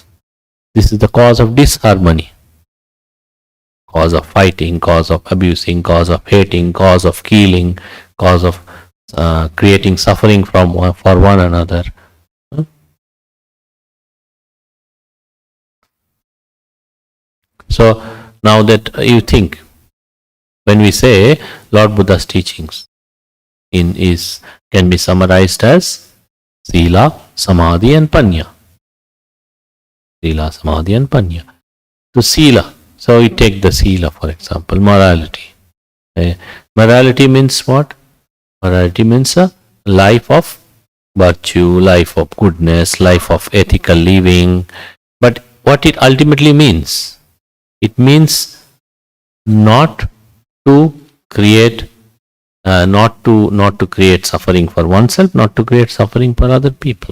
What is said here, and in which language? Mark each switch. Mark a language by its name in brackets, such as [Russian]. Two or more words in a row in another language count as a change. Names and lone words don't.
[English] This is the cause of disharmony, cause of fighting, cause of abusing, cause of hating, cause of killing, cause of creating suffering for one another. So now that you think, when we say Lord Buddha's teachings can be summarized as Sila, Samadhi and Panya. Sila, Samadhi and Panya. So Sila, so we take the Sila for example, morality. Morality means what? Morality means a life of virtue, life of goodness, life of ethical living. But what it ultimately means? It means not to create create suffering for oneself, not to create suffering for other people.